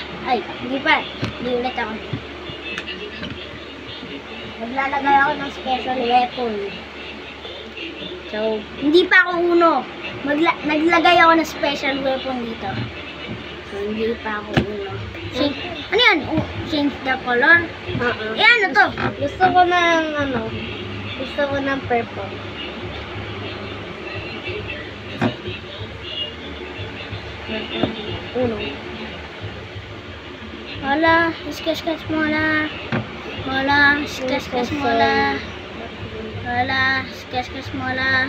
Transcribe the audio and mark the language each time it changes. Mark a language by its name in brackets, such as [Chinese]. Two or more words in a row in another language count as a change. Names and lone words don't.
[Filipino] Ay, hindi pa. Hindi ulit ako. Maglalagay ako ng [English] special weapon. [Filipino] So, hindi pa ako uno. Naglagay ako ng [English] special weapon [Filipino] dito. So, hindi pa ako uno. Ano yan? [English] Change the color? [Filipino] Eh, ano to? Gusto ko ng Gusto ko ng purple. Uno. Hola, kiss mo la. Hola, kiss mo la. Hola, kiss mo la.